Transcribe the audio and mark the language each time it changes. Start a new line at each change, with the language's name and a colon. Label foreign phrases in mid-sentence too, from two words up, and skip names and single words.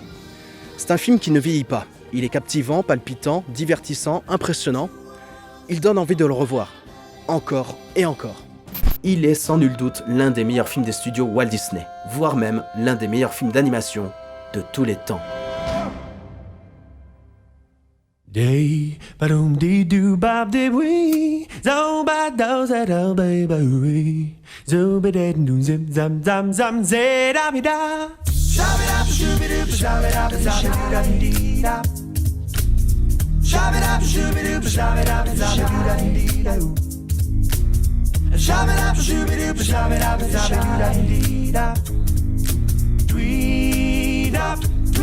French: C'est un film qui ne vieillit pas, il est captivant, palpitant, divertissant, impressionnant. Il donne envie de le revoir, encore et encore. Il est sans nul doute l'un des meilleurs films des studios Walt Disney, voire même l'un des meilleurs films d'animation de tous les temps. Day ba doom dee doo bob dee wee zo ba do za do baby wee zo ba dee doo zim zam zam zam zay da mi da shabba da shooby doo shabba da shabba da dee da shabba da shooby doo shabba da shabba da dee da shabba da shooby doo shabba da shabba da dee da tweet up